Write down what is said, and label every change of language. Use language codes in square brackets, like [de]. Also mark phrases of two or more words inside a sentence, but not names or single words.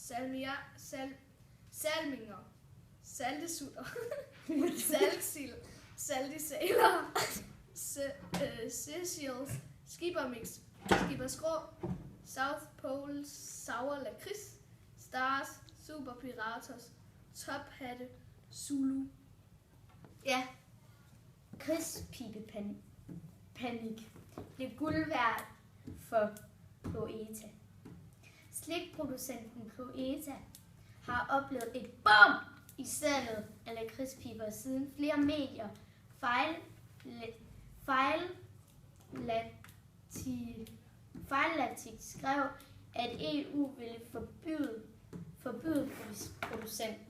[da] salminger, saltesutter, saltsild, saltisaler, Cecils, Skippermix, Skipperskrå, South Pole, Sour Lakrids, Stars, Super Piratos, Tophatte, Zulu. Ja, Krispibepanik blev guld værd for Cloetta. Slikproducenten Cloetta har oplevet et BOOM i salget af lakridspiber, siden flere medier fejlagtigt skrev, at EU ville forbyde producenten.